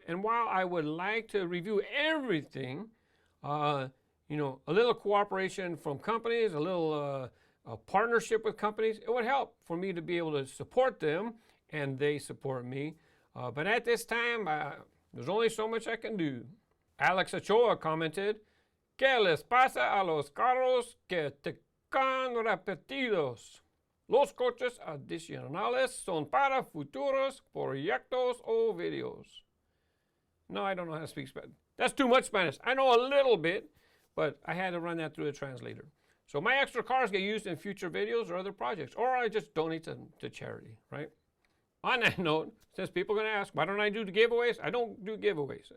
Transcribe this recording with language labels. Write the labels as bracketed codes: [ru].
[en] And while I would like to review everything, you know, a little cooperation from companies, a little a partnership with companies, it would help for me to be able to support them, and they support me. But at this time, There's only so much I can do. [es] Alex Ochoa [en] commented, [es] ¿Qué les pasa a los carros que tocan repetidos? Los coches adicionales son para futuros proyectos o videos. [en] No, I don't know how to speak Spanish. That's too much Spanish. I know a little bit, but I had to run that through the translator. So my extra cars get used in future videos or other projects, or I just donate them to charity, right? On that note, since people are going to ask, why don't I do the giveaways? I don't do giveaways.